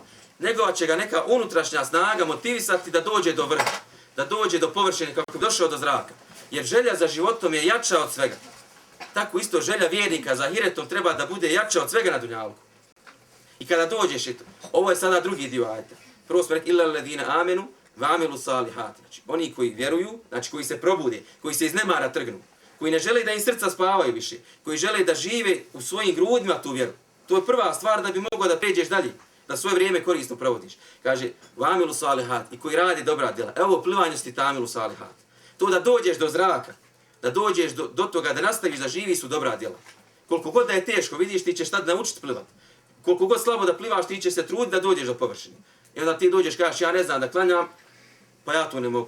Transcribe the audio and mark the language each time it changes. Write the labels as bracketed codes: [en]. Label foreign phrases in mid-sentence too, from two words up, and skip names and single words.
[bs] Njegova će ga neka unutrašnja snaga motivisati da dođe do vrha, da dođe do površine kako bi došao do zraka. Jer želja za životom je jača od svega. Tako isto želja vjernika za hiretom treba da bude jača od svega na dunjaluku. I kada dođeš, ovo je sada drugi dio ajeta. Prvo smo rekli, [ar] إلا الذين آمنوا وعملوا الصالحات. [bs] Znači, oni koji vjeruju, znači koji se probude, koji se iz nemara trgnu, koji ne žele da im srca spavaju više, koji žele da žive u svojim grudima tu vjeru. To je prva stvar da bi mogao da pređeš dalje, da svoje vrijeme korisno provodiš. Kaže, [ar] وعملوا الصالحات, [bs] i koji radi dobra djela. Evo plivanje sti [ar] تعملوا الصالحات. [bs] To da dođeš do zraka, da dođeš do toga, da nastaviš da živi su dobra djela. Koliko god da je teško, vidiš, ti ćeš tad naučiti plivat. Koliko god slabo da plivaš, ti ćeš se truditi da dođeš do površine. I onda ti dođeš, kažeš, ja ne znam da klanjam, pa ja to ne mogu.